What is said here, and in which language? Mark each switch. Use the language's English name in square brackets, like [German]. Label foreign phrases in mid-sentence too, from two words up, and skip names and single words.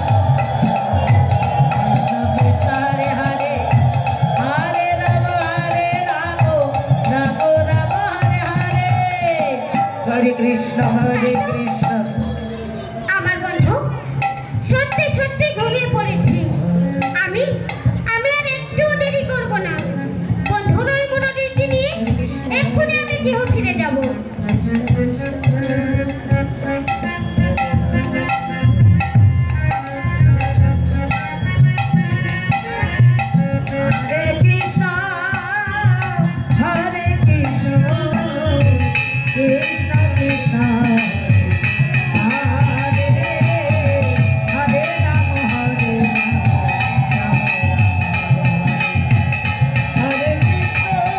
[Sanskrit] हरे कृष्ण हरे कृष्ण [Bangla] আমার বন্ধু সত্যি সত্যি ঘুমিয়ে পড়েছে। আমি আমি আর একটু দেরি করব না। বন্ধুর ওই মুরলিটি নিয়ে এক্ষুনি আমি গৃহ ফিরে যাব। [Sanskrit] हरे कृष्ण हरे कृष्ण कृष्ण कृष्ण हरे हरे राम हरे राम हरे कृष्ण